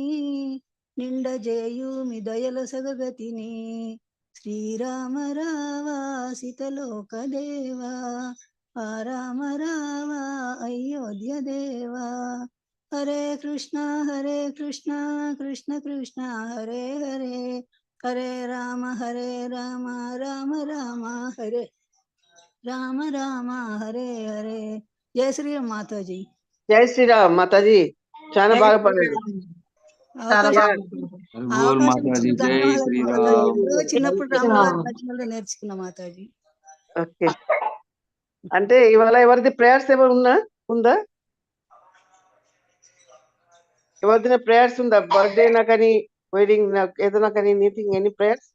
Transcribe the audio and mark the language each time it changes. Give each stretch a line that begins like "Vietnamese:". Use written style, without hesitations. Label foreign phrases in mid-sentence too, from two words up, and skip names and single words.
Telugu: నిండజేయుమి దయల సగగతిని శ్రీరామ రామ సీతలోక దేవా ఆ రామ రామ అయోధ్య దేవా హరే కృష్ణ కృష్ణ కృష్ణ హరే హరే హరే రామ రామ రామ హరే రామ రామ హరే హరే జయ శ్రీరామ్ మాతాజీ జై శ్రీరామ్ మాతాజీ చాలా బాగా పాడారు
Hindi: बोल माता जी जय श्री राम
Telugu: ఎప్పుడో చిన్నప్పుడు రాములవారి భజనలు నేర్చుకున్న మాతాజీ ఓకే అంటే ఇవాళ ఎవరిది ప్రేయర్స్ ఏమైనా ఉందా ఎవరిదైనా ప్రేయర్స్ ఉందా బర్త్డే నా కానీ వెడ్డింగ్ ఏదైనా కానీ
English: anything any prayers